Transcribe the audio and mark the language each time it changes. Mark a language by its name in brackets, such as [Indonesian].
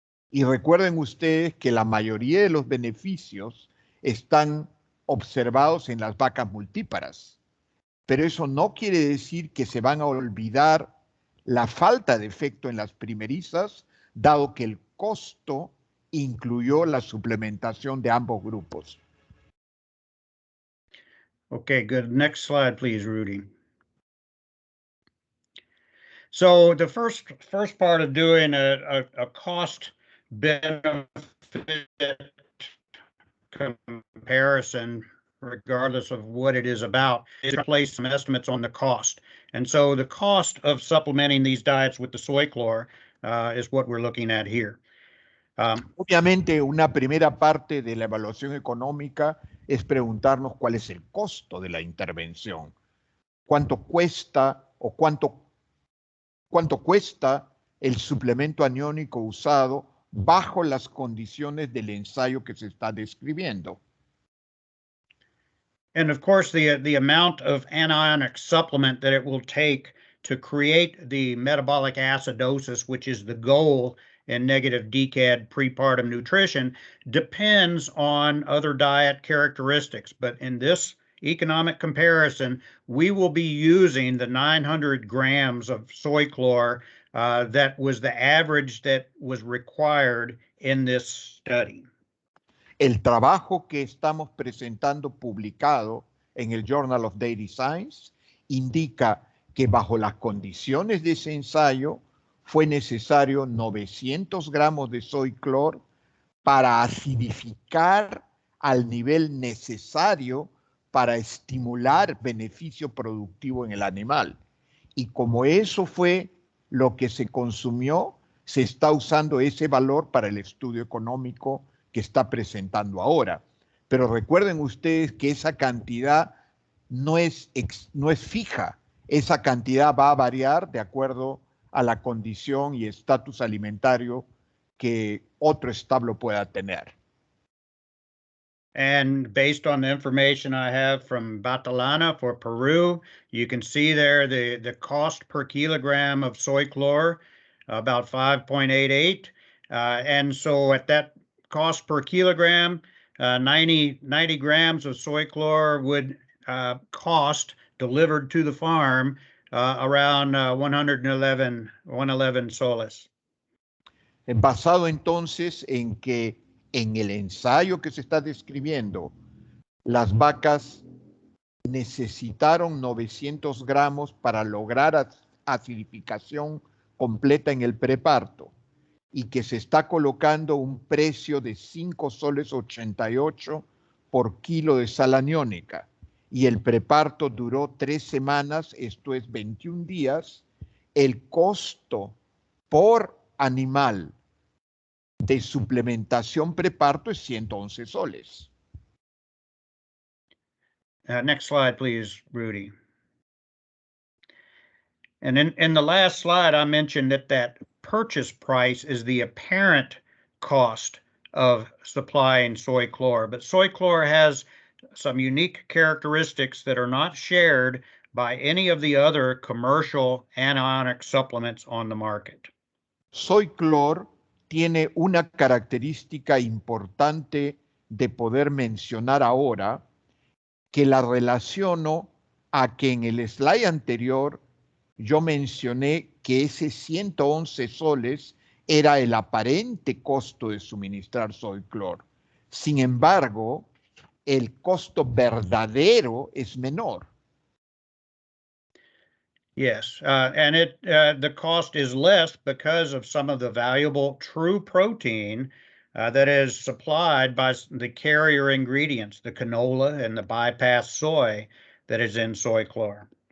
[Spanish] Y recuerden ustedes que la mayoría de los beneficios están observados en las vacas multíparas. Pero eso no quiere decir que se van a olvidar la falta de efecto en las primerizas, dado que el costo incluyó la suplementación de ambos grupos. [English] Okay, good. Next slide, please, Rudy. So the first part of doing a cost benefit comparison, regardless of what it is about, is to place some estimates on the cost. And so the cost of supplementing these diets with the soy chlor is what we're looking at here. [Spanish] Obviamente, una primera parte de la evaluación económica es preguntarnos cuál es el costo de la intervención. ¿Cuánto cuesta o cuánto cuesta el suplemento aniónico usado bajo las condiciones del ensayo que se está describiendo? [English] And of course, the amount of anionic supplement that it will take to create the metabolic acidosis, which is the goal in negative DCAD prepartum nutrition, depends on other diet characteristics. But in this economic comparison, we will be using the 900 grams of soy chlor that was the average that was required in this study. [Spanish] El trabajo que estamos presentando publicado en el Journal of Dairy Science indica que bajo las condiciones de ese ensayo fue necesario 900 gramos de soy chlor para acidificar al nivel necesario para estimular beneficio productivo en el animal. Y como eso fue lo que se consumió, se está usando ese valor para el estudio económico que está presentando ahora. Pero recuerden ustedes que esa cantidad no es fija. Esa cantidad va a variar de acuerdo a la condición y estatus alimentario que otro establo pueda tener. [English] And based on the information I have from Batalana for Peru, you can see there the cost per kilogram of soy chlor, about 5.88. And so at that cost per kilogram, 90 grams of soy chlor would cost delivered to the farm around 111 soles. [Spanish] Basado entonces en que en el ensayo que se está describiendo, las vacas necesitaron 900 gramos para lograr acidificación completa en el preparto y que se está colocando un precio de 5 soles 88 por kilo de sal aniónica y el preparto duró 3 semanas, esto es 21 días, el costo por animal de suplementación preparto es 111 soles. [English] Next slide, please, Rudy. And in the last slide, I mentioned that purchase price is the apparent cost of supplying soy chlor, but soy chlor has some unique characteristics that are not shared by any of the other commercial anionic supplements on the market. [Spanish] Soy chlor tiene una característica importante de poder mencionar ahora, que la relaciono a que en el slide anterior yo mencioné que ese 111 soles era el aparente costo de suministrar soy chlor. Sin embargo, el costo verdadero es menor. [English] Yes, and the cost is less because of some of the valuable true protein that is supplied by the carrier ingredients, the canola and the bypass soy that is in soy chlor.